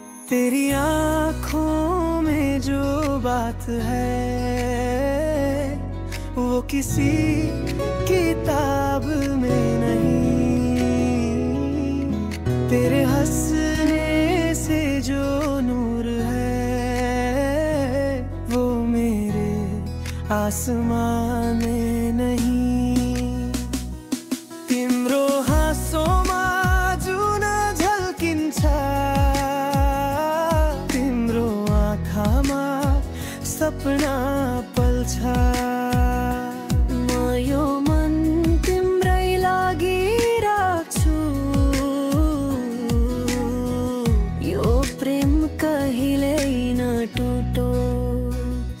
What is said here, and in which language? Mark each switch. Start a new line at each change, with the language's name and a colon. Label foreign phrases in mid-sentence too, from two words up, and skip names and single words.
Hindi: तेरी आँखों में जो बात है वो किसी किताब में नहीं। तेरे हंसने से जो नूर है वो मेरे आसमां में नहीं।
Nepali: तिम्रो हाँसोमा जुन झल्किन्छ, तिम्रो आँखामा सपना पल्छ। म यो मन तिम्रै लागि राख्छु, यो प्रेम कहिल्यै नटुटोस्।